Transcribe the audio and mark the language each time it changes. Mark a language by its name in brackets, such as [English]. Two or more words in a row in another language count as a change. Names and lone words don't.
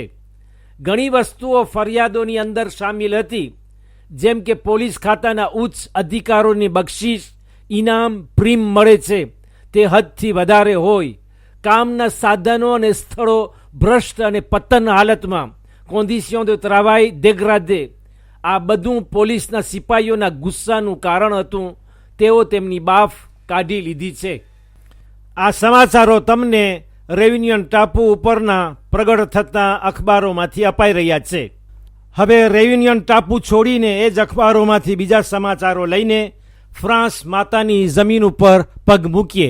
[Gujarati] ઘણી વસ્તુઓ ફરિયાદોની અંદર સામેલ હતી, જેમ કે પોલીસ ખાતાના ઉચ્ચ અધિકારોની બક્ષિસ, ઇનામ, પ્રીમ મળે છે તે હદથી વધારે હોય. કામના સાધનો અને સ્થળો ભ્રષ્ટ અને પતન હાલતમાં, [French] condition de travail dégradé. [Gujarati] આ બધું પોલીસના સિપાહીઓના ગુસ્સાનું કારણ હતું. તેઓ તેમની બાફ કાઢી લીધી છે. આ સમાચારો તમને રેયુનિયન ટાપુ ઉપરના પ્રગટ થતા અખબારોમાંથી અપાઈ રહ્યા છે. હવે રેયુનિયન ટાપુ છોડીને એ જ અખબારોમાંથી બીજા સમાચારો લઈને ફ્રાન્સ માતાની જમીન ઉપર પગ મૂકીએ.